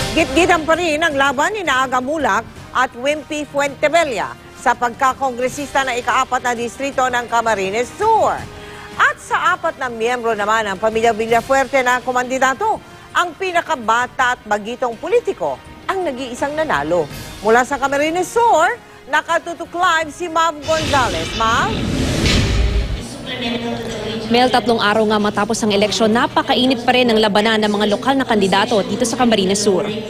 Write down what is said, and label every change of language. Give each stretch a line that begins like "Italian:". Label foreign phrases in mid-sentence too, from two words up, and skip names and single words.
Filipino: Gitgitan pa rin ang laban ni Aga Mulak at Wimpy Fuentebella sa pagkakongresista na ika-4 na distrito ng Camarines Sur. At sa 4 na miyembro naman ng pamilya Villafuerte na komandidato, ang pinakabata at bagitong politiko ang nag-iisang nanalo. Mula sa Camarines Sur, nakatutok live si Mav Gonzalez. Mav? Mel, 3 araw nga matapos ang eleksyon, napakainit pa rin ang labanan ng mga lokal na kandidato dito sa Camarines Sur.